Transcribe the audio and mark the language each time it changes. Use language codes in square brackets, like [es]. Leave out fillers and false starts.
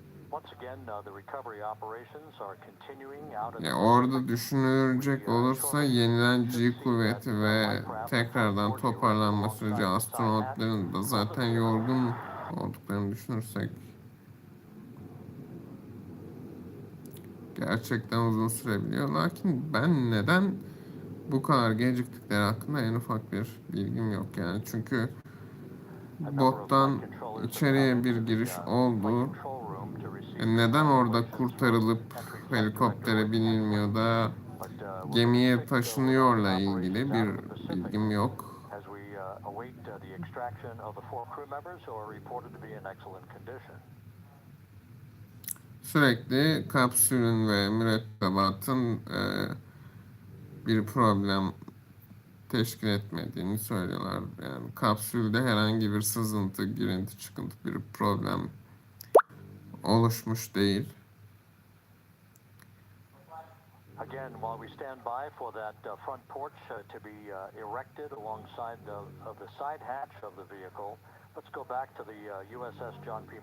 [en] Once again, the recovery operations are continuing out in the [tr] Ya orada düşünülecek olursa yenilen G kuvveti ve tekrardan toparlanma süreci astronotların da zaten yorgun olduklarını düşünürsek gerçekten uzun sürebiliyor. Lakin ben neden bu kadar geciktikleri hakkında en ufak bir bilgim yok yani. Çünkü bottan içeriye bir giriş oldu. Neden orada kurtarılıp helikoptere binilmiyor da gemiye taşınıyorla ilgili bir bilgim yok. [en] as we await the extraction of the 4 crew members who are reported to be in excellent condition. [tr] Sürekli kapsülün ve mürettebatın bir problem teşkil etmediğini söylüyorlar. Yani kapsülde herhangi bir sızıntı, girinti, çıkıntı bir problem oluşmuş değil. [en] Again, while we stand by for that front porch to be erected alongside of the side hatch of the vehicle, let's go back to the USS John P.